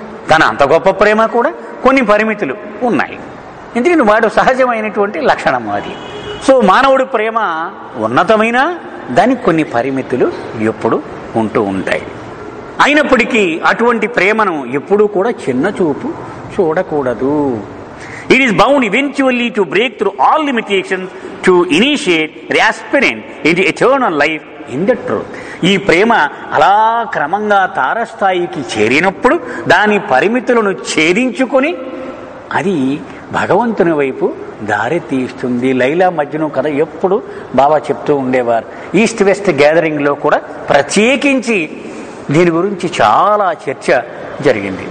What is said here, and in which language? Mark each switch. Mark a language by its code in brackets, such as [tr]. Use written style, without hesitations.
[te] తన అంత గొప్ప ప్రేమ కూడా కొన్ని పరిమితులు ఉన్నాయి. ఎందుకంటే వాడు సహజమైనటువంటి లక్షణం అది. సో మానవుడి ప్రేమ ఉన్నతమైన దానికి కొన్ని పరిమితులు ఎప్పుడు ఉంటూ ఉంటాయి. అయినప్పటికీ అటువంటి ప్రేమను ఎప్పుడూ కూడా చిన్న చూపు చూడకూడదు. [en] It is bound eventually to break through all limitations to initiate the aspirant into eternal life in the truth. [te] ఈ ప్రేమ అలా క్రమంగా తారస్థాయికి చేరినప్పుడు దాని పరిమితులను ఛేదించుకొని అది భగవంతుని వైపు దారి తీస్తుంది. లైలా మజ్ను కథ ఎప్పుడు బాబా చెప్తూ ఉండేవారు. ఈస్ట్ వెస్ట్ గ్యాదరింగ్లో కూడా ప్రత్యేకించి దీని గురించి చాలా చర్చ జరిగింది.